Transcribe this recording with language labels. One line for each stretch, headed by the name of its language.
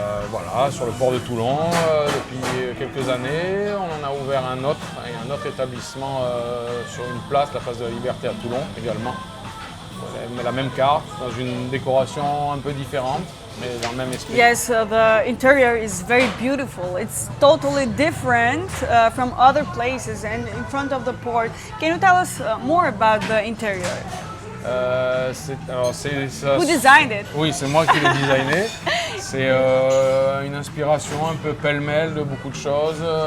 French: Voilà, sur le port de Toulon depuis quelques années. On en a ouvert un autre établissement sur une place, la place de la Liberté à Toulon également. La même carte, dans une décoration un peu différente, mais dans le même esprit.
English: Yes, the interior is very beautiful. It's totally different from other places and in front of the port. Can you tell us more about the interior? Who designed it?
French: Oui, c'est moi qui l'ai designé. C'est une inspiration un peu pêle-mêle de beaucoup de choses.